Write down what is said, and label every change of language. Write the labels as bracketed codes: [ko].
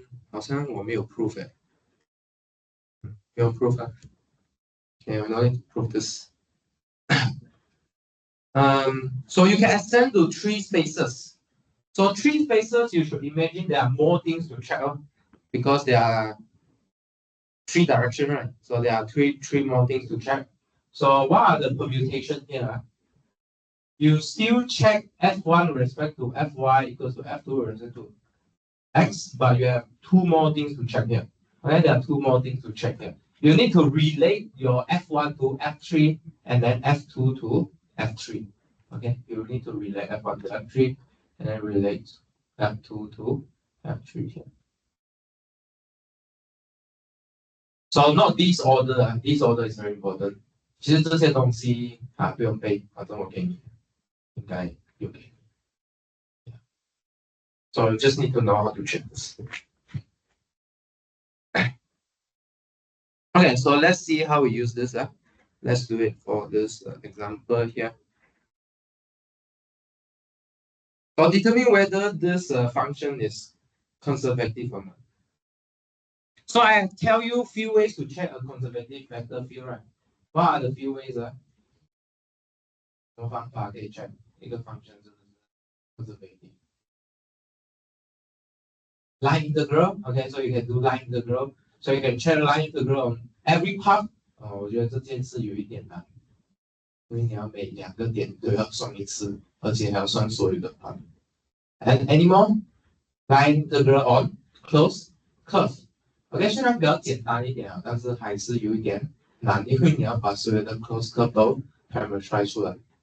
[zh] 好像我没有 proof 没有 proof 啊。 [en] Okay, we don't need to prove this. So you can extend to 3 spaces. So 3 spaces, you should imagine there are more things to check on because there are 3 directions, right? So there are three more things to check. So what are the permutations here? You still check f1 with respect to fy equals to f2 with respect to x, but you have 2 more things to check here. Okay, there are 2 more things to check here. You need to relate your f1 to f3 and then f2 to f3. Okay, you need to relate f1 to f3 and then relate f2 to f3 here. So not this order, this order is very important. [zh] 其实这些东西不用背，反正我给你，应该有给。 [en] So you just need to know how to check this. Okay, so let's see how we use this. Let's do it for this example here. Or determine whether this function is conservative or not. So I tell you few ways to check a conservative vector field, right? What are the few ways? [zh] 什么方法可以 check 一个 function 是不是 conservative? [en] Line integral, okay, so you can do line integral. So you can check line integral on every part. [zh] 我觉得这件事有一点难，因为你要每2个点都要算一次，而且还要算所有的 part. [en] And any more? Line integral on closed curve. [zh] OK， 虽然比较简单一点但是还是有一点难，因为你要把所有的 closed curve 都 parameterize 出来。